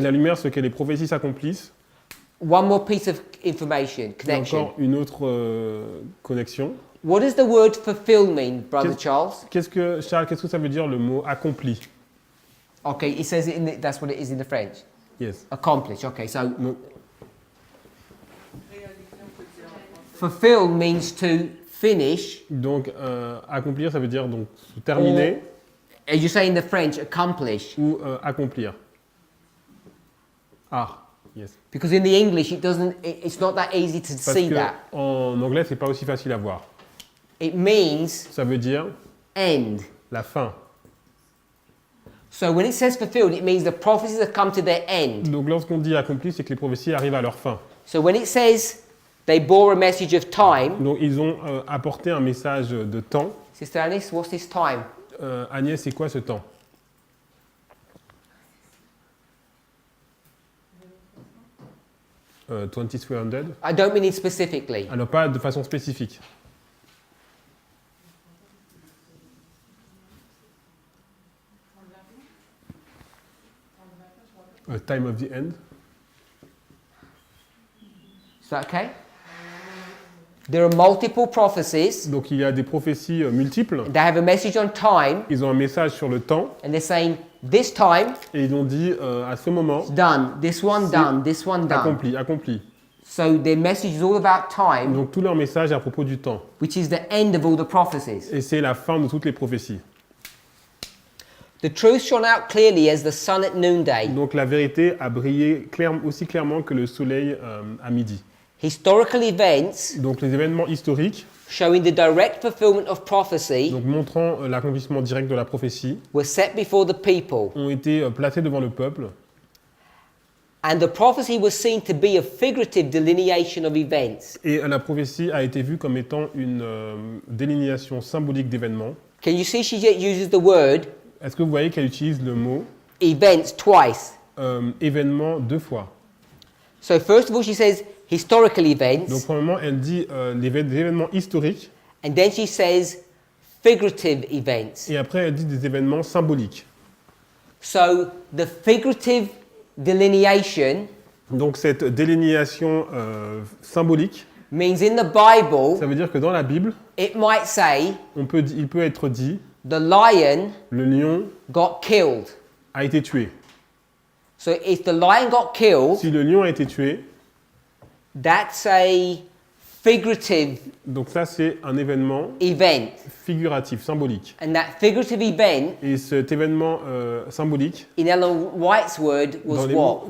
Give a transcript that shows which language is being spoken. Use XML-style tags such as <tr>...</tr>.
<fr>la lumière, c'est que les prophéties s'accomplissent.</fr> <en>One more piece of information,</en> <fr>Et</fr> <en>connection.</en> <fr>encore une autre connexion.</fr> <en>What does the word fulfill mean, Brother</en> <fr>Qu'est-</fr> <en>Charles?</en> <fr>Charles, qu'est-ce que ça veut dire le mot accompli?</fr> <en>Okay, it says it in the, that's what it is in the French. Yes. Accomplish. Okay, so</en> <fr>Donc,</fr> <en>fulfill means to finish.</en> <fr>donc, accomplir, ça veut dire donc se terminer</fr> <en>As you say in the French, accomplish.</en> <fr>ou accomplir.</fr> <en>Ah, yes. Because in the English, it's not that easy to</en> <fr>Parce</fr> <en>see</en> <fr>que</fr> <en>that.</en> <fr>en anglais, c'est pas aussi facile à voir.</fr> <en>It means</en> <fr>Ça veut dire</fr> <en>end.</en> <fr>la fin.</fr> <en>So when it says fulfilled, it means the prophecies have come to their end.</en> <fr>Donc, lorsqu'on dit accompli, c'est que les prophéties arrivent à leur fin.</fr> <en>So when it says they bore a message of time,</en> <fr>Donc, ils ont apporté un message de temps.</fr> <en>Sister Alice, what's this time?</en> <fr>Agnès, c'est quoi ce temps? « 2300 ».</fr> <en>I don't mean it specifically.</en> <fr>Alors, pas de façon spécifique.</fr> <en>Time of the end. Is that okay? There are multiple prophecies.</en> <fr>Donc, il y a des prophéties multiples.</fr> <en>They have a message on time,</en> <fr>Ils ont un message sur le temps</fr> <en>and they're saying this time</en> <fr>et ils ont dit à ce moment,</fr> <en>done, this one done, this one done.</en> <fr>accompli, accompli.</fr> <en>So their message is all about time,</en> <fr>Donc, tout leur message est à propos du temps.</fr> <en>which is the end of all the prophecies.</en> <fr>Et c'est la fin de toutes les prophéties.</fr> <en>The truth shone out clearly as the sun at noonday.</en> <fr>Donc, la vérité a brillé aussi clairement que le soleil à midi.</fr> <en>Historical events</en> <fr>Donc, les événements historiques,</fr> <en>showing the direct fulfillment of prophecy</en> <fr>donc montrant l'accomplissement direct de la prophétie,</fr> <en>were set before the people,</en> <fr>ont été placés devant le peuple.</fr> <en>and the prophecy was seen to be a figurative delineation of events.</en> <fr>Et la prophétie a été vue comme étant une délinéation symbolique d'événements.</fr> <en>Can you see she uses the word</en> <fr>Est-ce que vous voyez qu'elle utilise le mot</fr> <en>events twice?</en> <fr>événement deux fois?</fr> <en>So first of all, she says historical</en> <fr>Donc,</fr> <en>events,</en> <fr>premièrement, elle dit des événements historiques,</fr> <en>and then she says figurative events.</en> <fr>et après, elle dit des événements symboliques.</fr> <en>So the figurative delineation</en> <fr>Donc, cette délinéation symbolique,</fr> <en>means in the Bible,</en> <fr>ça veut dire que dans la Bible,</fr> <en>it might say</en> <fr>il peut être dit</fr> <en>the lion</en> <fr>le lion</fr> <en>got killed.</en> <fr>a été tué.</fr> <en>So if the lion got killed,</en> <fr>Si le lion a été tué,</fr> <en>that's a figurative</en> <fr>donc ça c'est un événement</fr> <en>event.</en> <fr>figuratif, symbolique.</fr> <en>And that figurative event,</en> <fr>Et cet événement symbolique,</fr> <en>in Ellen White's word, was what?</en>